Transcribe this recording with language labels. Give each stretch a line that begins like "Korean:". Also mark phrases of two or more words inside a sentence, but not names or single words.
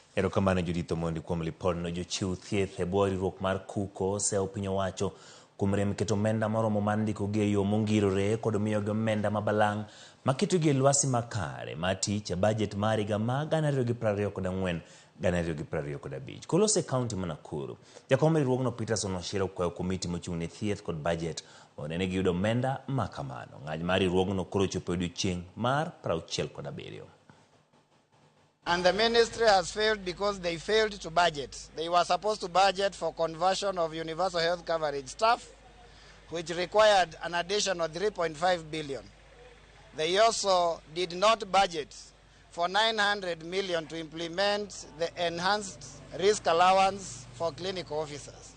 Luo (Kenya and Tanzania): Erokamano Judith Omondi kuom lipodno. Jochiw thieth e bwo riwruok mar KUCO oseo piny owacho kuom rem keto omenda moromo mar ndiko gi e yo mongirore kod miyo gi omenda mabalang' maketo gi e lwasi makare mar tich e bajet mar higa ma 2024-2025. Kolose kaunti ma Nakuru. Jakom riwruogno Peterson Wachira okwayo komiti mochung' ne thieth kod bajet onene gi yudo omenda makamano. Ng'any mar riwruogno koro ochopo odiochieng' mar 67.
English: And the ministry has failed because they failed to budget. They were supposed to budget for conversion of universal health coverage staff, which required an additional 3.5 billion. They also did not budget for 900 million to implement the enhanced risk allowance for clinical officers.